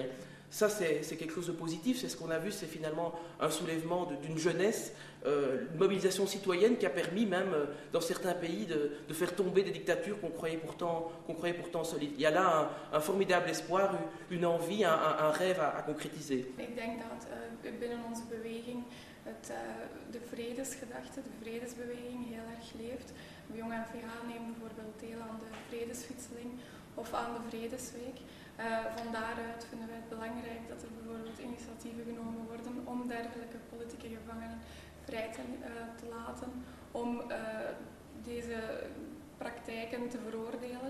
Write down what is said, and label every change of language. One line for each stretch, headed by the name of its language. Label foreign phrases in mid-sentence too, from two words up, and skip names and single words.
French: Ça, c'est quelque chose de positif, c'est ce qu'on a vu, c'est finalement un soulèvement d'une jeunesse, une mobilisation citoyenne qui a permis même, dans certains pays, de faire tomber des dictatures qu'on croyait pourtant solides. Il y a là un formidable espoir, une envie, un rêve à concrétiser.
Dutch: Ik denk dat binnen onze beweging de vredesgedachte, de vredesbeweging heel erg leeft. Jong NVA neemt bijvoorbeeld deel aan de vredesfietseling of aan de Vredesweek. Van daaruit vinden wij het belangrijk dat er bijvoorbeeld initiatieven genomen worden om dergelijke politieke gevangenen vrij te laten, om deze praktijken te veroordelen.